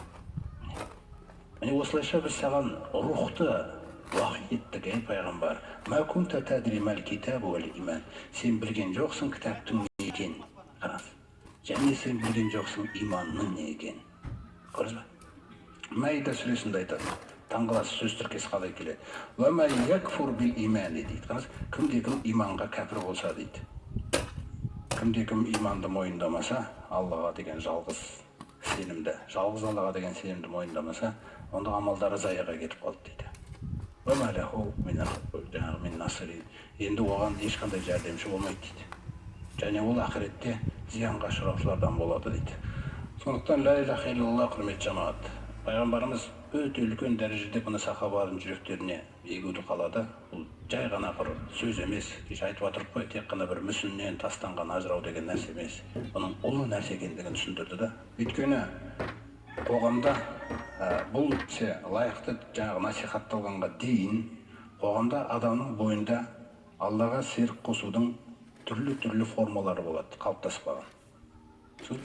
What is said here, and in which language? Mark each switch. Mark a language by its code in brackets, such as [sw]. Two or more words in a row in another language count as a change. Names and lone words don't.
[kk] Міне осылайша біз саған рухты уахи еттік, ей пайғамбар. [ar] ما كنت تدري ما الكتاب ولا الإيمان. [kk] Сен білген жоқсың кітаптың не екенін. Қараңыз. Және сен білген жоқсың иманның не екенін. Көрдіңіз бе? Маида сүресінде айтады. Таңғаласы сөз тіркесі қалай келеді. [ar] ومن يكفر بالإيمان дейді. [kk] Қараңыз, кімде-кім иманға кәпір болса дейді. Кімде-кім иманды мойындамаса, Аллаға деген жалғыз Аллаға деген сенімді мойындамаса, онда амалдары заяға кетіп қалды дейді. Енді оған ешқандай жәрдемші болмайды дейді. Және ол ақыретте зиянға ұшыраушылардан болады дейді. Сондықтан [ar] لا إله إلا الله, [kk] құрметті жамаат, пайғамбарымыз өте үлкен дәрежеде бұны сахабалардың жүректеріне егуді қалады. Бұл жай ғана бір сөз емес, кеше айтып отырып қой, тек қана бір мүсіннен тастанған ажырау деген нәрсе емес. Бұның ұлы нәрсе екендігін түсіндірді да. Өйткені қоғамда бұл лайықты жаңағы насихатталғанға дейін қоғамда адамның бойында Аллаға серік қосудың түрлі формалары болады, қалыптасып қалған.